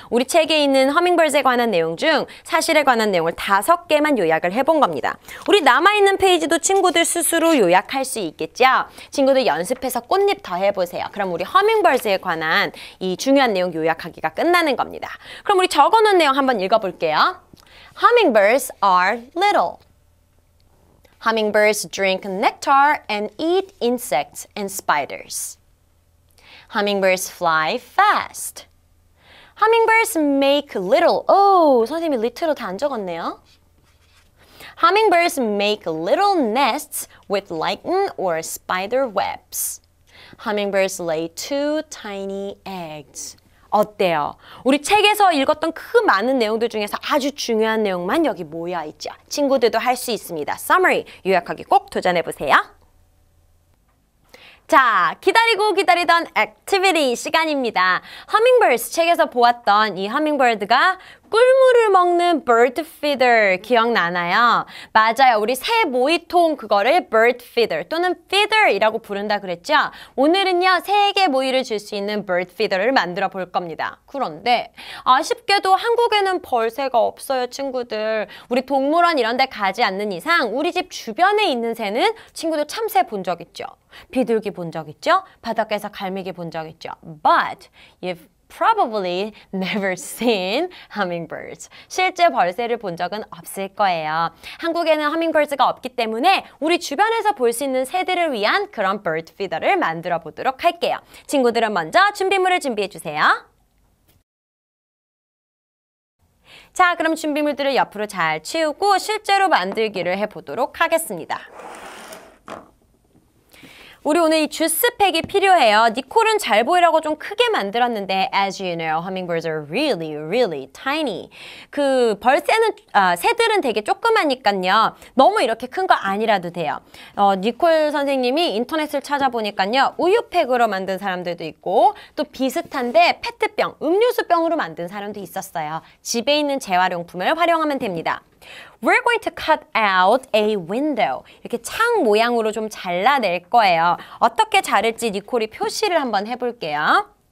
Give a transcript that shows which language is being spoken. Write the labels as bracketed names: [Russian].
[Korean] 우리 책에 있는 Hummingbirds에 관한 내용 중 사실에 관한 내용을 5개만 요약을 해본 겁니다. 우리 남아있는 페이지도 친구들 스스로 요약할 수 있겠죠. 친구들 연습해서 꽃잎 더 해보세요. 그럼 우리 Hummingbirds에 관한 이 중요한 내용 요약하기가 끝나는 겁니다. 그럼 우리 적어놓은 내용 한번 읽어볼게요. [English] Hummingbirds are little. Hummingbirds drink nectar and eat insects and spiders. Hummingbirds fly fast. Hummingbirds make little. [Korean] 오, 선생님이 little로 다 안 적었네요. [English] Hummingbirds make little nests with lichen or spider webs. Hummingbirds lay 2 tiny eggs. [Korean] 어때요? 우리 책에서 읽었던 그 많은 내용들 중에서 아주 중요한 내용만 여기 모여 있죠. 친구들도 할 수 있습니다. Summary 요약하기 꼭 도전해보세요. 자, 기다리고 기다리던 액티비티 시간입니다. Hummingbirds 책에서 보았던 이 Hummingbird가 꿀물을 먹는 bird feeder 기억나나요? 맞아요. 우리 새 모이통 그거를 bird feeder 또는 feeder이라고 부른다 그랬죠? 오늘은요, 새에게 모이를 줄 수 있는 bird feeder를 만들어 볼 겁니다. 그런데 아쉽게도 한국에는 벌새가 없어요, 친구들. 우리 동물원 이런 데 가지 않는 이상 우리 집 주변에 있는 새는 친구들 참새 본 적 있죠? 비둘기 본 적 있죠? 바닷가에서 갈매기 본 적 있죠? [English] But you've probably never seen hummingbirds. [Korean] 실제 벌새를 본 적은 없을 거예요. 한국에는 hummingbirds가 없기 때문에 우리 주변에서 볼 수 있는 새들을 위한 그런 bird feeder를 만들어 보도록 할게요. 친구들은 먼저 준비물을 준비해 주세요. 자, 그럼 준비물들을 옆으로 잘 치우고 실제로 만들기를 해보도록 하겠습니다. 우리 오늘 이 주스팩이 필요해요. 니콜은 잘 보이라고 좀 크게 만들었는데 [English] as you know, hummingbirds are really, really tiny. [Korean] 그 벌새는, 새들은 되게 조그마니까요. 너무 이렇게 큰 거 아니라도 돼요. 니콜 선생님이 인터넷을 찾아보니까요. 우유팩으로 만든 사람들도 있고 또 비슷한데 페트병, 음료수병으로 만든 사람도 있었어요. 집에 있는 재활용품을 활용하면 됩니다. [English] We're going to cut out a window. [Korean] 이렇게 창 모양으로 좀 잘라낼 거예요. 어떻게 자를지 니콜이 표시를 한번 해볼게요.